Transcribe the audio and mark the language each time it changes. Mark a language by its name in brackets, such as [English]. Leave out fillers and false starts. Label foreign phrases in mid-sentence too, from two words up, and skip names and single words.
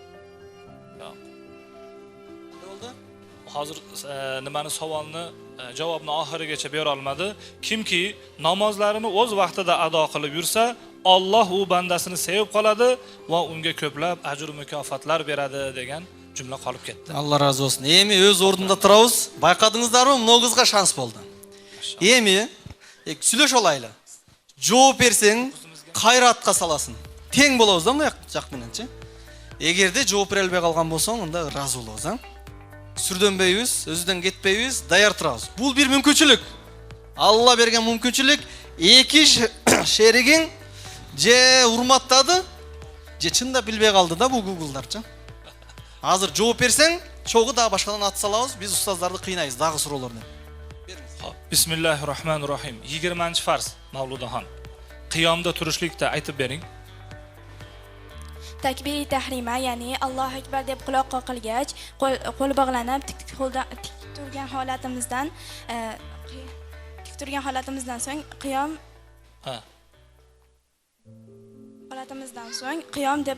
[Uzbek] Hozir nimani savolni javobni oxirigacha bera olmadi. Kimki namozlarini o'z vaqtida ado qilib yursa, Alloh u bandasini sevib qoladi va unga ko'plab ajr mukofotlar beradi degan jumla qolib ketdi. Alloh razı olsun. [Kyrgyz] Эми өз ордунда турабыз. Байкадыңыздарбы? Мына кызга шанс болду. Эми сүйлөшүп алайлы. Жооп берсең, кайратка саласың. Тең болобуз да мына жак мененчи. Эгерде жооп бере албай калган болсоң, анда ыраазы болобуз, а? Сүрдөнбөйбүз, өзүдөн кетпейбиз, даяр турабыз. Бул бир мүмкүнчүлүк. Алла берген мүмкүнчүлүк. Эки шеригиң же урматтады, же чында билбей калды да бул Google'дарчы. Азыр жооп берсең, чогу дагы башкадан ат салабыз, биз устаздарды кыйнайбыз дагы суроолорду. [Arabic] بسم الله الرحمن الرحيم. [Uzbek] 20-farz Mavludaxon. Qiyomda turishlikda aytib bering. Takbiri tahrima, ya'ni Allohu akbar deb quloqqa qilgach, qo'l bog'lanib tik turgan holatimizdan so'ng qiyom qiyom deb